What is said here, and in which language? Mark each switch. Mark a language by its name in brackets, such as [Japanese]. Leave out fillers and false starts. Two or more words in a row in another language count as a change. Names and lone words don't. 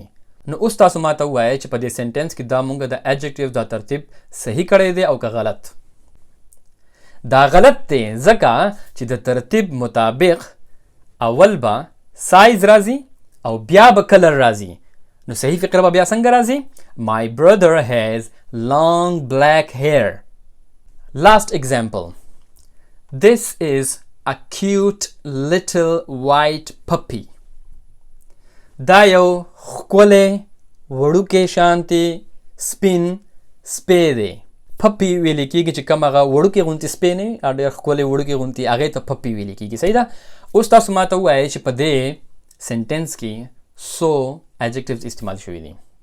[Pashto] نو اوس تاسو ما ته ووایئ چې په دې سنټنس کې دا مونږ د ایجکټیوز دا ترتیب صحیح کړی دی او که غلط؟ دا غلط دی ځکه چې د ترتیب مطابق اول به سایز راځي او بیا به کلر راځي. نو صحیح فقره به بیا څنګه راځي؟ [English] My brother has long black hair. Last example. This is a cute little white puppy. [Pashto] دا یو ښکلی وړوکی شانتې سپین سپی دی. پپی ویلی کېږي چې کوم هغه وړوکی غونتې سپی نه وي، ډېر ښکلی وړوکی غونتې، هغې ته پپی ویلی کېږي، صحیح ده. اوس تاسو ما ته ووایئ چې په دې سنټنس کې څو ایجکټیوز استعمال شوي دي.